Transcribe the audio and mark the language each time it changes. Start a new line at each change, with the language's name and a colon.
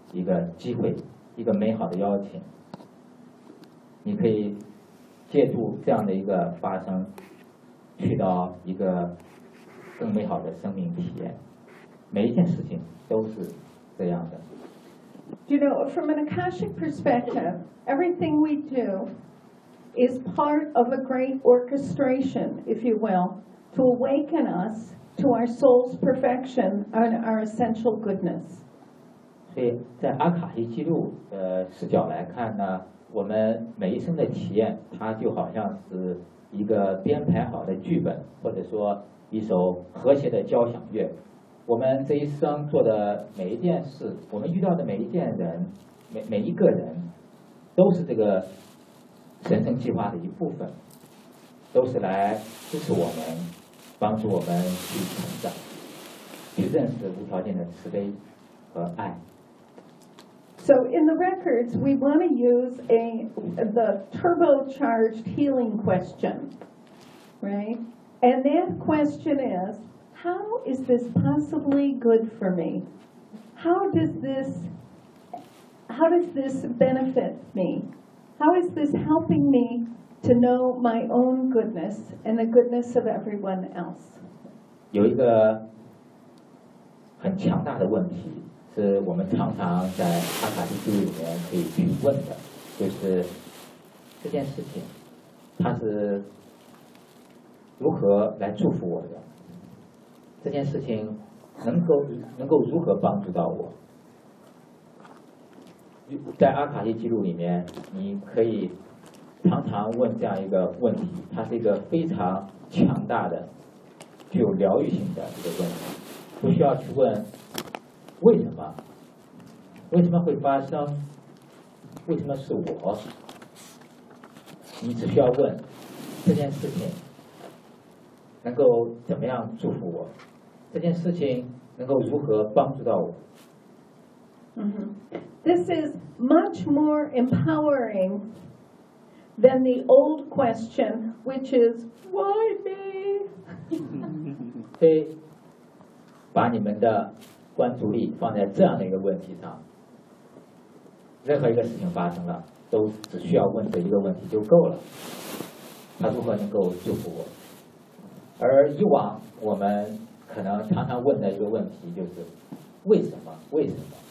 Chinese: 一个机会，一个美好的邀请，你可以借助这样的一个发生，去到一个更美好的生命体验。每一件事情都是这样的。
English: You know, from an Akashic perspective, everything we do is part of a great orchestration, if you will, to awaken us to our soul's perfection and our essential goodness.
Chinese: 对，在阿卡西记录的视角来看呢，我们每一生的体验，它就好像是一个编排好的剧本，或者说一首和谐的交响乐。我们这一生做的每一件事，我们遇到的每一件人，每一个人，都是这个神圣计划的一部分，都是来支持我们，帮助我们去成长，去认识无条件的慈悲和爱。
English: So in the records, we want to use the turbocharged healing question, right? And that question is, how is this possibly good for me? How does this benefit me? How is this helping me to know my own goodness and the goodness of everyone else?
Chinese: 有一个很强大的问题。是我们常常在阿卡西记录里面可以去问的，就是这件事情它是如何来祝福我的，这件事情能够如何帮助到我。在阿卡西记录里面你可以常常问这样一个问题，它是一个非常强大的具有疗愈性的一个问题，不需要去问为什么？为什么会发生？为什么是我？你只需要问这件事情能够怎么样祝福我，这件事情能够如何帮助到我。
English: This is much more empowering than the old question, which is why me?
Chinese: 对，把你们的。关注力放在这样的一个问题上，任何一个事情发生了，都只需要问这一个问题就够了，他如何能够祝福我。而以往我们可能常常问的一个问题就是为什么，为什么，